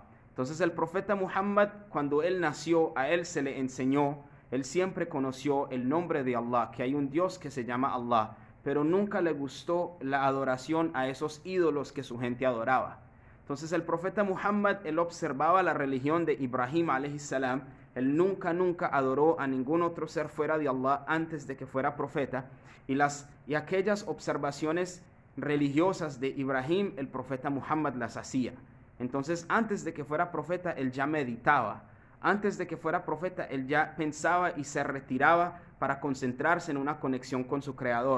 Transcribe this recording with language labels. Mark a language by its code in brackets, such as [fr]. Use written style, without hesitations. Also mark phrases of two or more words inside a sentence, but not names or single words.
[es] Entonces el profeta Muhammad, cuando él nació, a él se le enseñó, él siempre conoció el nombre de Allah, que hay un Dios que se llama Allah, pero nunca le gustó la adoración a esos ídolos que su gente adoraba. Entonces el profeta Muhammad, él observaba la religión de Ibrahim [ar] عليه السلام, [es] él nunca adoró a ningún otro ser fuera de Allah antes de que fuera profeta, y aquellas observaciones religiosas de Ibrahim, el profeta Muhammad las hacía. Entonces, antes de que fuera profeta, él ya meditaba. Antes de que fuera profeta, él ya pensaba y se retiraba para concentrarse en una conexión con su Creador.